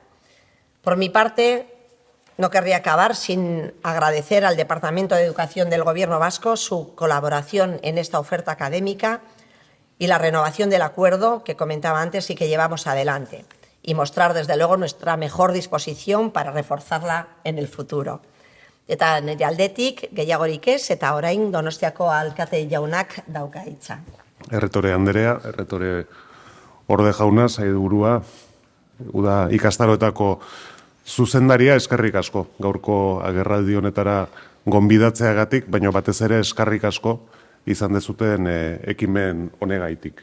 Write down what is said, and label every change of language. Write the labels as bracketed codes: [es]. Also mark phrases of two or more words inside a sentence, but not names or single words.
[es] Por mi parte, no querría acabar sin agradecer al Departamento de Educación del Gobierno vasco su colaboración en esta oferta académica y la renovación del acuerdo que comentaba antes y que llevamos adelante, y mostrar, desde luego, nuestra mejor disposición para reforzarla en el futuro. [eu] Eta nire aldetik, gehiagorik ez, eta orain Donostiako alkate jaunak dauka hitza. Erretore Andrea, erretore orde jauna, sailburua, uda ikastaroetako zuzendaria, eskerrik asko. Gaurko agerraldi honetara gonbidatzeagatik, baina batez ere eskerrik asko izan dezuten ekimen honegaitik.